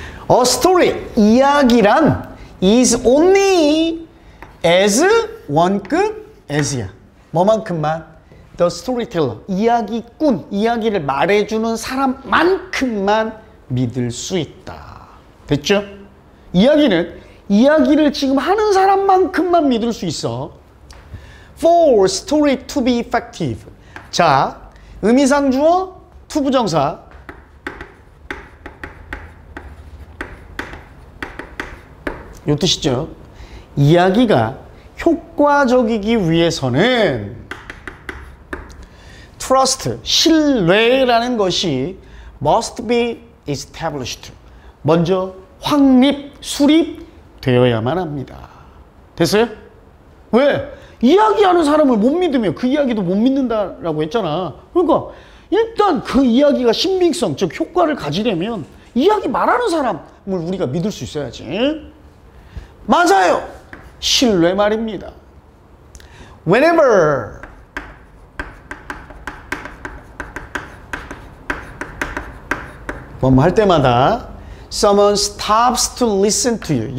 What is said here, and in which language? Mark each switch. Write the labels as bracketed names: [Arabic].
[English] A story, [Korean] 이야기란 [English] is only as [Korean] 원급 [English] as야. [Korean] 뭐만큼만? [English] The storyteller, [Korean] 이야기꾼, 이야기를 말해주는 사람만큼만 믿을 수 있다. 됐죠? 이야기를 지금 하는 사람만큼만 믿을 수 있어. [English] For story to be effective. [Korean] 자, 의미상 주어, to 부정사. 요 뜻이죠. 이야기가 효과적이기 위해서는 trust, 신뢰라는 것이 [English] must be established. [Korean] 먼저 확립, 수립되어야만 합니다. 됐어요? 왜? 이야기하는 사람을 못 믿으면 그 이야기도 못 믿는다라고 했잖아. 그러니까 일단 그 이야기가 신빙성, 즉 효과를 가지려면 이야기 말하는 사람을 우리가 믿을 수 있어야지. 맞아요. 신뢰 말입니다. [English] Whenever [Korean] 뭐뭐 할 때마다 [English] someone stops to listen to you.